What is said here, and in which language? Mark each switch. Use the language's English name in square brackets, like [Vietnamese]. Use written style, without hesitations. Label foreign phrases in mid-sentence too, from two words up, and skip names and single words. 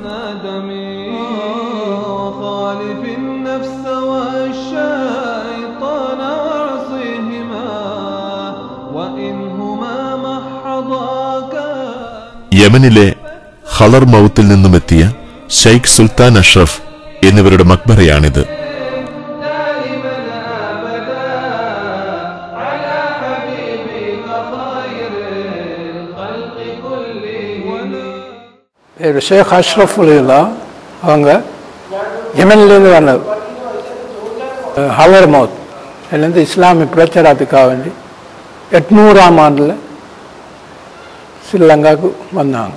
[Malayalam] യമനിലെ ഹളർ മൌത്തിൽ നിന്നുമെത്തിയ ഷെയ്ഖ് സുൽത്താൻ അഷ്റഫ് എന്നിവരുടെ മക്ബറയാണിത്. [Tamil] ஷேக் அஷ்ரஃப் அலிலா அவங்க யமன்லேருந்து வந்தது. ஹலர் மவுத் அதுலேருந்து இஸ்லாமிய பிரச்சாரத்துக்காக வேண்டி 800ஆம் ஆண்டில் ஸ்ரீலங்காவுக்கு வந்தாங்க.